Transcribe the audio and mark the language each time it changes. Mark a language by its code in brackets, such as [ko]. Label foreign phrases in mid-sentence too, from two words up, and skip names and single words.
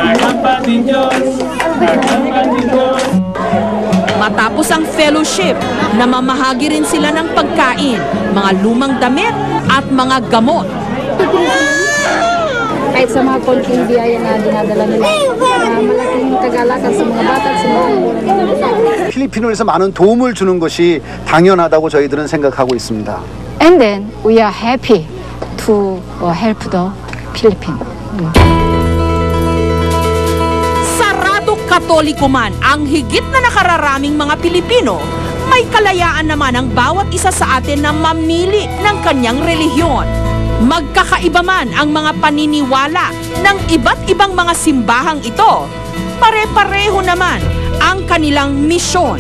[tl] Matapos ang fellowship, namamahagi rin sila ng pagkain, mga lumang damit at mga gamot. Kahit sa mga konting biyaya na dinadala nila, malaking kagalakan sa mga bata at sa mga [ko] 필리핀에서 많은 도움을 주는 것이 당연하다고 저희들은 생각하고 있습니다. [en] And then we are happy to help the Philippines. [tl] Sarado Katoliko man ang higit na nakararaming mga Pilipino, may kalayaan naman ang bawat isa sa atin na mamili ng kanyang relihiyon. Magkakaiba man ang mga paniniwala ng iba't ibang mga simbahang ito, pare-pareho naman ang kanilang misyon.